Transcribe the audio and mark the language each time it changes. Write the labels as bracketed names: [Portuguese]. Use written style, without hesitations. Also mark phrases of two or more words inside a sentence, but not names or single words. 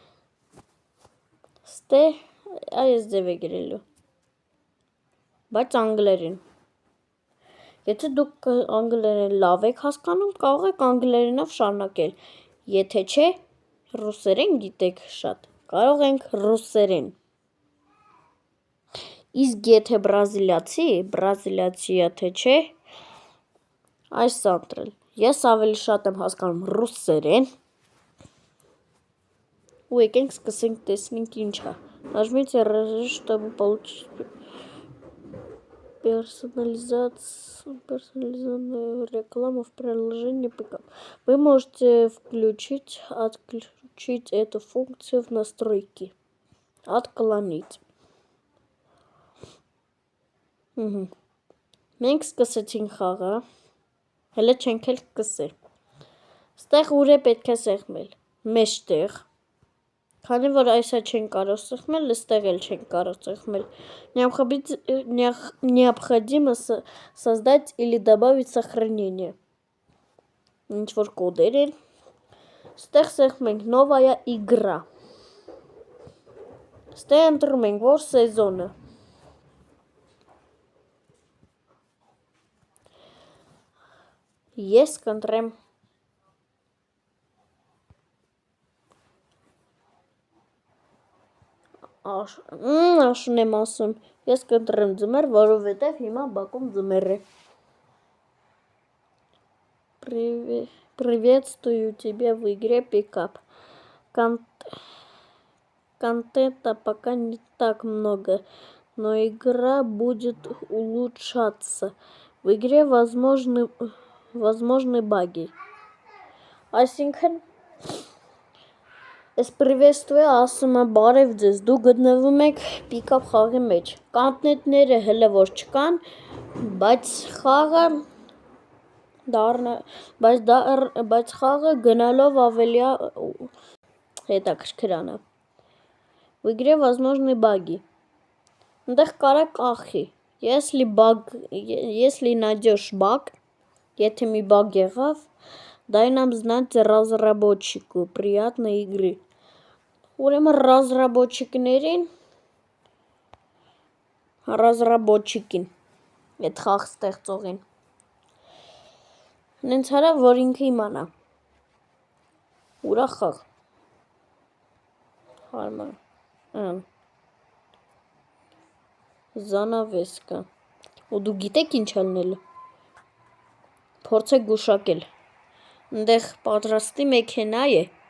[Armenian] ստեղ այս ձև է գրելու, բայց անգլերեն։ Եթե դուք անգլերեն լավ եք հասկանում, կարող եք անգլերենով շարունակել, եթե չէ, ռուսերեն գիտեք շատ, կարող ենք ռուսերեն։ Իսկ եթե բրազիլիացի եթե չէ, այս ընտրել։ Ես ավելի շատ եմ հասկանում ռուսերեն։ Ու եկենք սկսենք տեսնենք ինչ է։ [Russian] Нажмите чтобы получить персонализованную рекламу в приложении ПК. Вы можете отключить эту функцию в настройки. Отклонить. [Armenian] Մենք սկսեցինք խաղը։ Հələ չենք էլ սկսել։ Ստեղ ուր է պետք է սեղմել։ Մեջտեղ։ Քանի որ այսա չեն կարող սեղմել, ստեղ էլ չեն կարող սեղմել։ [Russian] Необходимо создать или добавить сохранение. [Armenian] Ինչ-որ կոդեր են։ Ստեղ սեղմենք [Russian] новая игра. [Armenian] Ստեղ ընտրում ենք որ սեզոնը։ Ես կընտրեմ աշուն եմ ասում, ես կընտրեմ ձմեռ, որովհետև հիմա Բաքում ձմեռ է։ [Russian] Приветствую тебя в игре пикап. Контента пока не так много, но игра будет улучшаться. В игре возможны баги. [Armenian] Այսինքն Ես приветствую ասում եմ բարև ձեզ, դու գտնվում եք պիկապ խաղի մեջ, կանտենտները հələ որ չկան, բայց խաղը գնալով ավելի հետաքրքրանա։ [Russian] В игре возможны баги. [Armenian] Այնտեղ կարա կախի, [Russian] если найдешь баг, [Armenian] եթե մի баг եղավ, [Russian] дай нам знать разработчику, приятной игры. [Armenian] Ուրեմն разработчикին, այդ խաղ ստեղծողին։ Նենց հարավ, որ ինքը իմանա։ Ուրա խաղ։ Հարմար։ Զանավեսկա։ Ու դու գիտեք ինչ ելնելու։ Փորձեք գուշակել։ Այնտեղ պատրաստի մեքենա է։